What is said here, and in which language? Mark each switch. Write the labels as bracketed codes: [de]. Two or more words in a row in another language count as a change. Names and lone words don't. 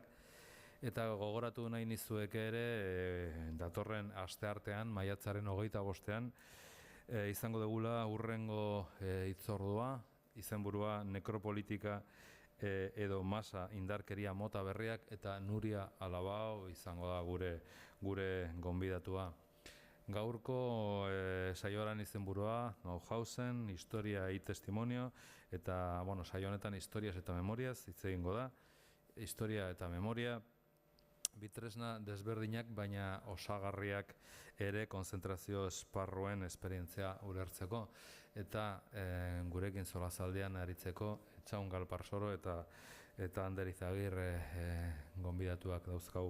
[eu] Eta gogoratu nahi nizueke ere, datorren asteartean, maiatzaren 25ean, izango dugula hurrengo hitzordua, izenburua nekropolitika edo masa indarkeria mota berriak eta Nuria Alabao izango da gure gonbidatua. Gaurko saioaren izenburua Nauhausen, [es] historia y testimonio, [eu] eta saio honetan historias eta memorias hitz egingo da. Historia eta memoria bitresna desberdinak, baina osagarriak ere konzentrazio esparruen esperientzia ulertzeko eta gurekin solazaldean aritzeko Etxaun Galparsoro eta Ander Izagirre gonbidatuak dauzkau.